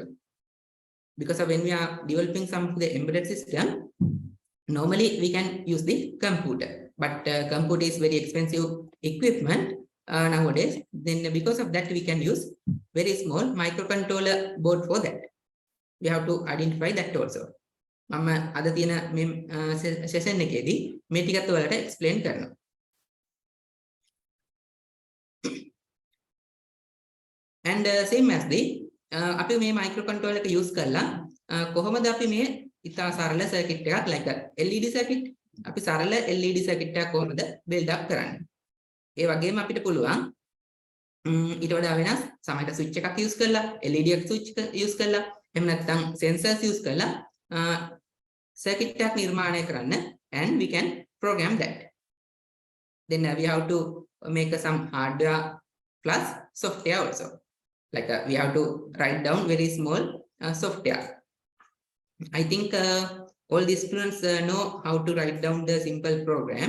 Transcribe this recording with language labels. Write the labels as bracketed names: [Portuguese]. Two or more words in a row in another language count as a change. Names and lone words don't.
[English] Because when we are developing some of the embedded system, normally we can use the computer, but computer is very expensive equipment nowadays. Then because of that, we can use very small microcontroller board for that. We have to identify that also. [Sinhala] මම අද තියෙන මේ session එකේදී මේ ටිකත් ඔයාලට explain කරනවා. [English] And same as [Sinhala] අපි මේ microcontroller එක use කරලා කොහොමද අපි මේ ඉතා සරල circuit එකක් [English] like LED circuit [Sinhala] අපි සරල [English] LED circuit [Sinhala] එකක් කොහොමද [English] build up [Sinhala] කරන්නේ. ඒ වගේම අපිට පුළුවන් ඊට වඩා වෙනස් සමහරට switch එකක් use කරලා LED එක [English] switch use [Sinhala] කරලා එහෙම නැත්නම් [English] sensors use [Sinhala] කරලා circuit එකක් නිර්මාණය කරන්න, [English] and we can program that. Then we have to make some hardware plus software also. Like we have to write down very small software. I think all the students know how to write down the simple program.